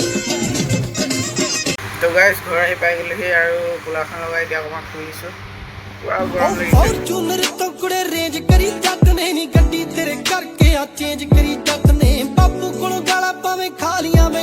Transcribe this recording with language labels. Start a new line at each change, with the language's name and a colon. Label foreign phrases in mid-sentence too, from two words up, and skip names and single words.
Assamese: তো গাইছ ঘৰ আহি পাই গ'লোহি আৰু কুলাৰখন লগাই এতিয়া অকণমান শুইছোঁ
Punjabi: ਫੋਰਚੂਨਰ ਤੋਂ ਕੁੜੇ ਰੇਂਜ ਕਰੀ ਜੱਟ ਨੇ ਨੀ ਗੱਡੀ ਤੇਰੇ ਕਰਕੇ ਆ ਚੇਂਜ ਕਰੀ ਜੱਟ ਨੇ ਬਾਪੂ ਕੋਲੋਂ ਗਾਲਾਂ ਪਾਵੇਂ ਖਾ ਲੀਆਂ